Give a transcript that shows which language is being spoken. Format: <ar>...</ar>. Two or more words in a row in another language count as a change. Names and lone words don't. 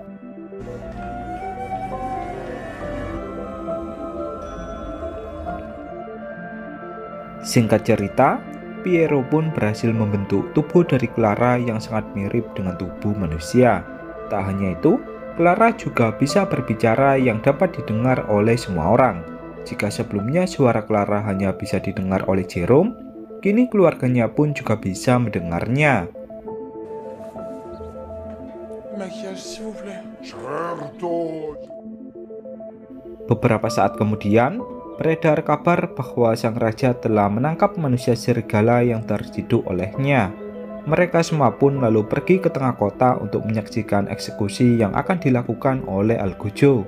<id>Singkat cerita, Piero pun berhasil membentuk tubuh dari Clara yang sangat mirip dengan tubuh manusia. Tak hanya itu, Clara juga bisa berbicara yang dapat didengar oleh semua orang. Jika sebelumnya suara Clara hanya bisa didengar oleh Jerome, kini keluarganya pun juga bisa mendengarnya.</id> <fr>Maquillage, s'il vous plaît.</fr> <it>Certo.</it> <id>Beberapa saat kemudian, beredar kabar bahwa sang raja telah menangkap manusia serigala yang terciduk olehnya. Mereka semua pun lalu pergi ke tengah kota untuk menyaksikan eksekusi yang akan dilakukan oleh Algujo.</id>